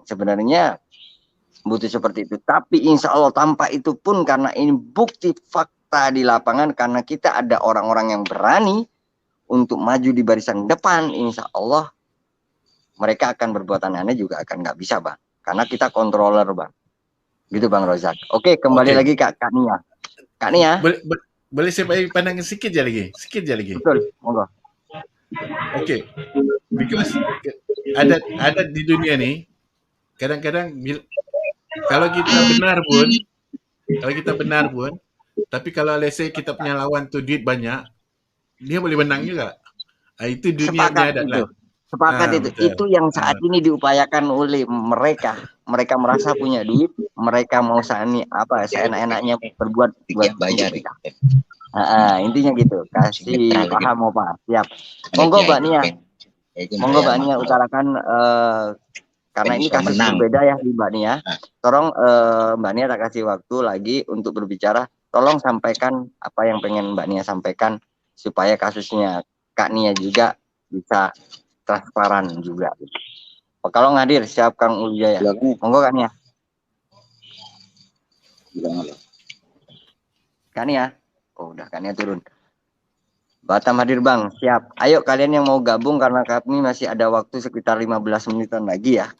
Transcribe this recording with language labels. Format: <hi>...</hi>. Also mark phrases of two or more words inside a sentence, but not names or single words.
<id>Sebenarnya butuh seperti itu. Tapi</id> <ar>insya Allah</ar> <id>tanpa itu pun, karena ini bukti fakta di lapangan, karena kita ada orang-orang yang berani untuk maju di barisan depan,</id> <ar>insya Allah</ar> <id>mereka akan berbuat aneh-aneh juga akan nggak bisa Bang. Karena kita controller Bang. Gitu Bang Rozak. Oke, kembali lagi Kak Nia. Kak Nia.</id> <ms>Boleh saya bagi pandangan sikit je lagi.</ms> <id>Betul, monggo.</id> <ms>Okay, because ada di dunia ni kadang-kadang kalau kita benar pun, tapi kalau</ms> <en>let's say</en> <ms>kita punya lawan tu duit banyak, dia boleh menang juga. Itu dunia ni ada lah.</ms> <id>Sepakat itu. Betul. Itu yang saat ini diupayakan oleh mereka. Mereka merasa punya duit, mereka mau seenak-enaknya berbuat buat bayar. Intinya gitu. Kasih paham apa? Siap. Monggo Mbak Nia. Utarakan karena ini kasus berbeda ya di Mbak Nia. Tolong Mbak Nia tak kasih waktu lagi untuk berbicara. Tolong sampaikan apa yang pengen Mbak Nia sampaikan supaya kasusnya Kak Nia juga bisa transparan juga. Kalau ngadir siap Kang Uljaya. Monggo Kak Nia. Kak Nia. Oh, udah Kak Nia turun. Batam hadir Bang, siap. Ayo kalian yang mau gabung karena kami masih ada waktu sekitar 15 menitan lagi ya.</id>